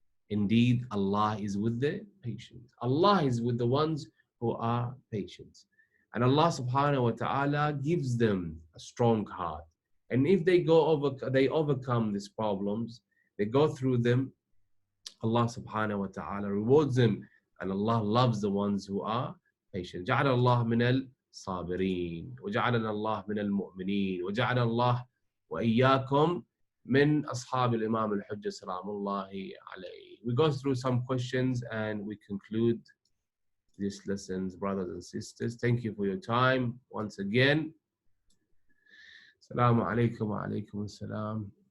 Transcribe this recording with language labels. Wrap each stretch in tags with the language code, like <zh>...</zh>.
<en>Indeed, Allah is with the patient. Allah is with the ones who are patient. And Allah subhanahu wa ta'ala gives them a strong heart. And if they overcome these problems, they go through them, Allah subhanahu wa ta'ala rewards them, and Allah loves the ones who are patient.</en> <ar>جعل الله من الصابرين وجعلنا الله من المؤمنين وجعل الله وإياكم من أصحاب الإمام الحجة سلام الله عليه.</ar> <en>We go through some questions and we conclude these lessons, brothers and sisters. Thank you for your time once again. Assalamu alaikum wa alaikum assalam.</en>